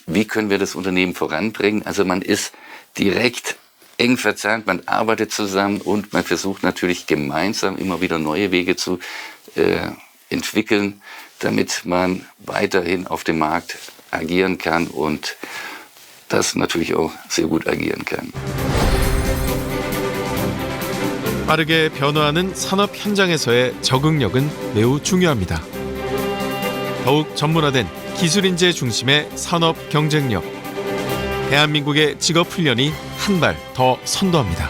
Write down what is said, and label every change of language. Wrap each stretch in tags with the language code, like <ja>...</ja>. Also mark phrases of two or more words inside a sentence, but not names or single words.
<de>Wie können wir das Unternehmen voranbringen? Also man ist direkt eng verzahnt, man arbeitet zusammen und man versucht natürlich gemeinsam immer wieder neue Wege zu entwickeln, damit man weiterhin auf dem Markt agieren kann und das natürlich auch sehr gut agieren kann.</de> <ko>빠르게 변화하는 산업 현장에서의 적응력은 매우 중요합니다. 더욱 전문화된 기술 인재 중심의 산업 경쟁력. 대한민국의 직업 훈련이 한 발 더 선도합니다.</ko>